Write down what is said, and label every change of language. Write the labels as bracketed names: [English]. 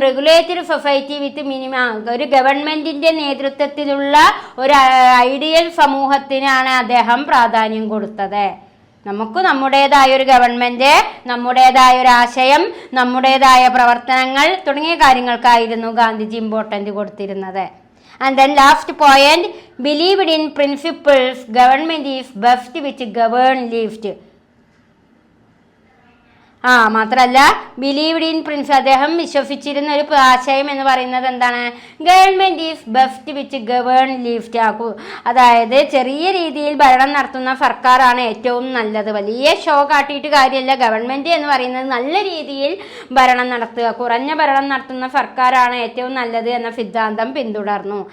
[English] regulated society with [Malayalam] ഒരു ഗവൺമെന്റിന്റെ നേതൃത്വത്തിലുള്ള ഒരു ഐഡിയൽ സമൂഹത്തിനാണ് അദ്ദേഹം പ്രാധാന്യം കൊടുത്തത്. നമുക്ക് നമ്മുടേതായ ഒരു ഗവൺമെന്റ്, നമ്മുടേതായ ഒരു ആശയം, നമ്മുടേതായ പ്രവർത്തനങ്ങൾ തുടങ്ങിയ കാര്യങ്ങൾക്കായിരുന്നു ഗാന്ധിജി ഇമ്പോർട്ടൻ്റ് കൊടുത്തിരുന്നത്. [English] And then last point, believed in principles, government is best which govern least. [Malayalam] മാത്രമല്ല [English] believed in prince, [Malayalam] അദ്ദേഹം വിശ്വസിച്ചിരുന്ന ഒരു ആശയം എന്ന് പറയുന്നത് എന്താണ്? [English] Government is best which govern least. [Malayalam] അതായത് ചെറിയ രീതിയിൽ ഭരണം നടത്തുന്ന സർക്കാരാണ് ഏറ്റവും നല്ലത്. വലിയ ഷോ കാട്ടിയിട്ട് കാര്യമല്ല. ഗവൺമെന്റ് എന്ന് പറയുന്നത് നല്ല രീതിയിൽ ഭരണം നടത്തുക, കുറഞ്ഞ ഭരണം നടത്തുന്ന സർക്കാരാണ് ഏറ്റവും നല്ലത് എന്ന സിദ്ധാന്തം പിന്തുടർന്നു.